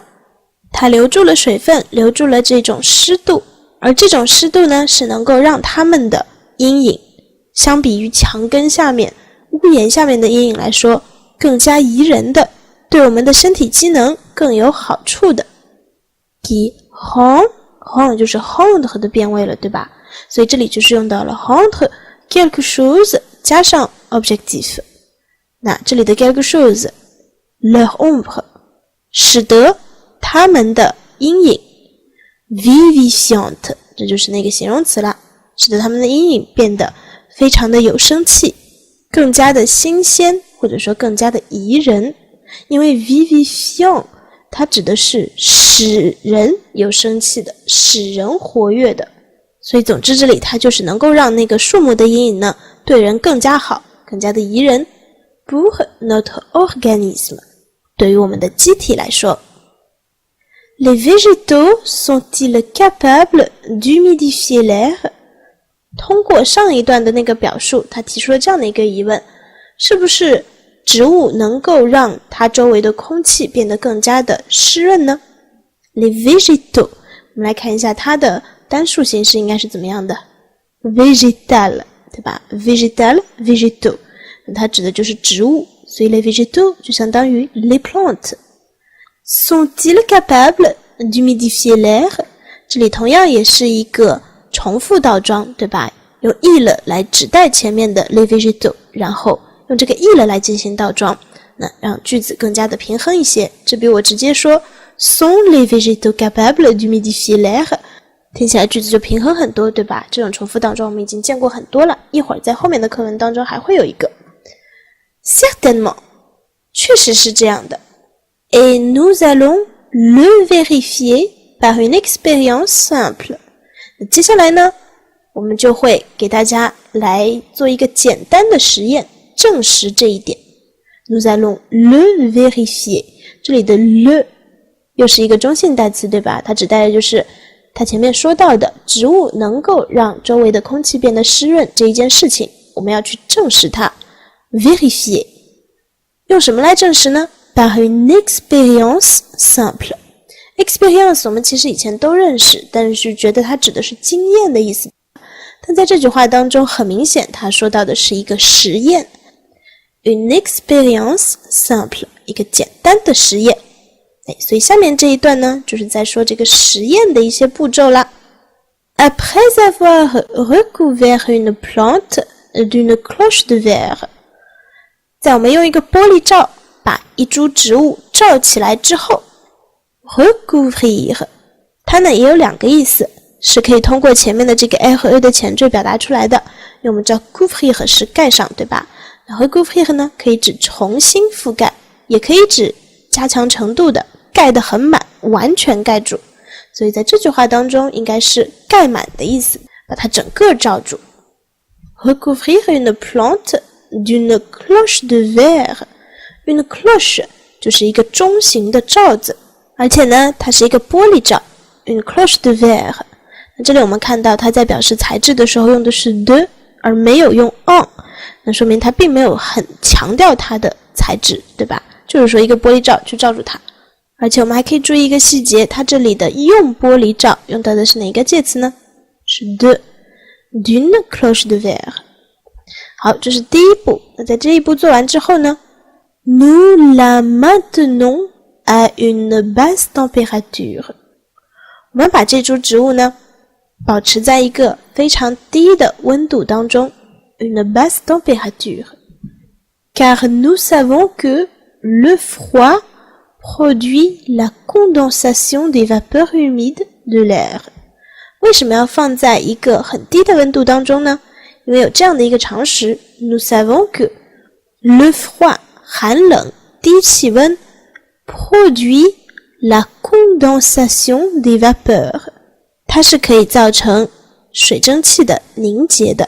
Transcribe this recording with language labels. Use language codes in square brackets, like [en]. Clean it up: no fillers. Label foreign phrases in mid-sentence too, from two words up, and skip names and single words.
[zh] 它留住了水分，留住了这种湿度，而这种湿度呢是能够让它们的阴影相比于墙根下面屋檐下面的阴影来说更加宜人的，对我们的身体机能更有好处的。 [fr] qui rend [zh] 就是 rendre 的变位了，对吧？所以这里就是用到了 [fr] rendre quelque chose [zh] 加上 objectif。那这里的 [fr] quelque chose leur ombre [zh] 使得他们的阴影 vivifiante 这就是那个形容词啦，使得他们的阴影变得非常的有生气，更加的新鲜，或者说更加的宜人。因为 vivifiant 它指的是使人有生气的，使人活跃的，所以总之这里它就是能够让那个树木的阴影呢对人更加好，更加的宜人。 [fr] pour notre organisme [zh] 对于我们的机体来说。 [fr] Les végétaux sont-ils capables d'humidifier l'air？ [zh] 通过上一段的那个表述，他提出了这样的一个疑问，是不是植物能够让它周围的空气变得更加的湿润呢？ [fr] Les végétaux [zh] 我们来看一下它的单数形式应该是怎么样的， végétal 对吧？ [fr] végétal végétaux [zh] 它指的就是植物，所以 [fr] les végétaux [zh] 就相当于 [fr] les plantes。 Sont-ils capables d'humidifier l'air？ [zh] 这里同样也是一个重复倒装，对吧？用 il 来指代前面的 [fr] les végétaux， [zh] 然后用这个 il 来进行倒装，那让句子更加的平衡一些。这比我直接说 [fr] sont les végétaux capables d'humidifier l'air [zh] 听起来句子就平衡很多，对吧？这种重复倒装我们已经见过很多了，一会儿在后面的课文当中还会有一个。 [fr] Certainement [zh] 确实是这样的。 [fr] Et nous allons le vérifier par une expérience simple。 [zh] 接下来呢，我们就会给大家来做一个简单的实验，证实这一点。 [fr] Nous allons le vérifier， [zh] 这里的 le 又是一个中性代词，对吧？它指代的就是它前面说到的植物能够让周围的空气变得湿润这一件事情，我们要去证实它。Vérifier 用什么来证实呢？ [fr] Par une expérience simple。 [zh] expérience 我们其实以前都认识，但是觉得它指的是经验的意思，但在这句话当中很明显它说到的是一个实验。 [fr] Une expérience simple [zh] 一个简单的实验。所以下面这一段呢就是在说这个实验的一些步骤啦。 [fr] Après avoir recouvert une plante d'une cloche de verre， [zh] 在我们用一个玻璃罩把一株植物罩起来之后， recouvrir 它呢也有两个意思，是可以通过前面的这个 a 和 e 的前缀表达出来的，因为我们知道 couvrir 是盖上，对吧？然后 recouvrir 呢可以指重新覆盖，也可以指加强程度的盖得很满，完全盖住，所以在这句话当中应该是盖满的意思，把它整个罩住。 [fr] recouvrir une plante d'une cloche de verre， une cloche [zh] 就是一个中型的罩子，而且呢它是一个玻璃罩 [fr] une cloche de verre。 [zh] 那这里我们看到它在表示材质的时候用的是 de 而没有用 en， 那说明它并没有很强调它的材质，对吧？就是说一个玻璃罩去罩住它。而且我们还可以注意一个细节，它这里的用玻璃罩用到的是哪个介词呢？ [fr] 是 d'une cloche de verre。 [zh] 好，这是第一步。那在这一步做完之后呢， [fr] nous la maintenons à une basse température， [zh] 我们把这株植物呢保持在一个非常低的温度当中， [fr] une basse température， car nous savons que le froid produit la condensation des vapeurs humides de l'air。 [zh] 为什么要放在一个很低的温度当中呢？因为有这样的一个常识， [fr] nous savons que le froid [zh] 寒冷低气温 [fr] produit la condensation des vapeurs， [zh] 它是可以造成水蒸气的凝结的。